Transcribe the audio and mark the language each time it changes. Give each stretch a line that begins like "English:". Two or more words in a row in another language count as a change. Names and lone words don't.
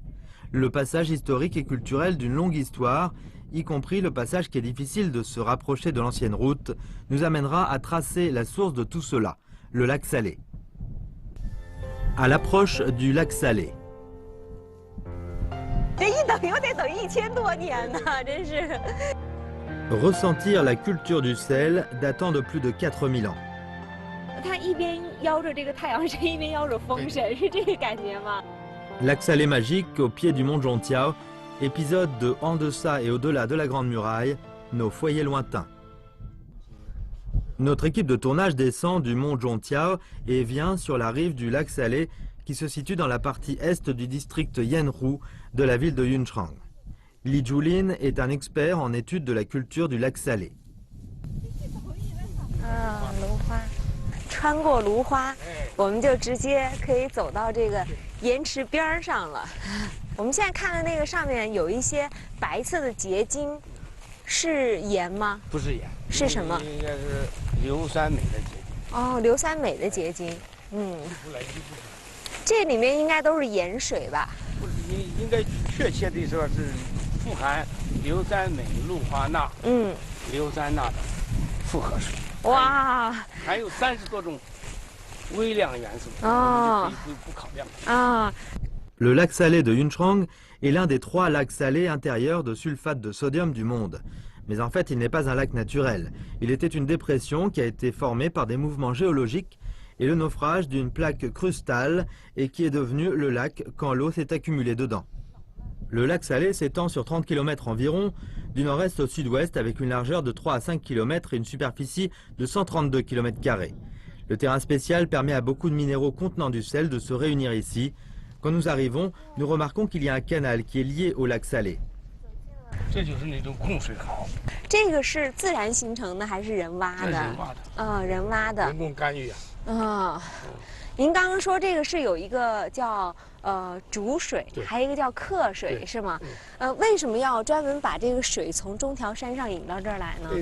French: Le passage historique et culturel d'une longue histoire, y compris le passage qui est difficile de se rapprocher de l'ancienne route, nous amènera à tracer la source de tout cela, le lac Salé. À l'approche du lac Salé. Ressentir la culture du sel datant de plus de 4000 ans.
Chinese: 它一边邀着这个太阳神，一边邀着风神，是这个感觉吗？
French: Lac Salé magique au pied du mont Zhongtiao, épisode de En deçà et au-delà de la Grande Muraille, nos foyers lointains. Notre équipe de tournage descend du mont Zhongtiao et vient sur la rive du lac Salé qui se situe dans la partie est du district Yanru de la ville de Yunchang. Li Julin est un expert en études de la culture du lac Salé.
Chinese: 芦花，穿过芦花，我们就直接可以走到这个盐池边上了。我们现在看的那个上面有一些白色的结晶，是盐吗？不是盐，是什么？应该是硫酸镁的结晶。哦，硫酸镁的结晶。这里面应该都是盐水吧？不是，应该确切的说是富含硫酸镁、氯化钠、硫酸钠的复合水。哇，含有30多种微量元素，可以不考量。啊。
French: Le lac Salé de Yunchang est l'un des 3 lacs salés intérieurs de sulfate de sodium du monde. Mais en fait, il n'est pas un lac naturel. Il était une dépression qui a été formée par des mouvements géologiques et le naufrage d'une plaque crustale et qui est devenu le lac quand l'eau s'est accumulée dedans. Le lac Salé s'étend sur 30 km environ, du nord-est au sud-ouest avec une largeur de 3 à 5 km et une superficie de 132 km². Le terrain spécial permet à beaucoup de minéraux contenant du sel de se réunir ici. Quand nous arrivons, nous remarquons qu'il y a un canal qui est lié au lac Salé.
Chinese: 这就是那种控水壕。这个是自然形成的还是人挖的？人挖的。人挖的。人工干预啊。您刚刚说这个是有一个叫主水，还有一个叫客水，是吗？为什么要专门把这个水从中条山上引到这儿来呢？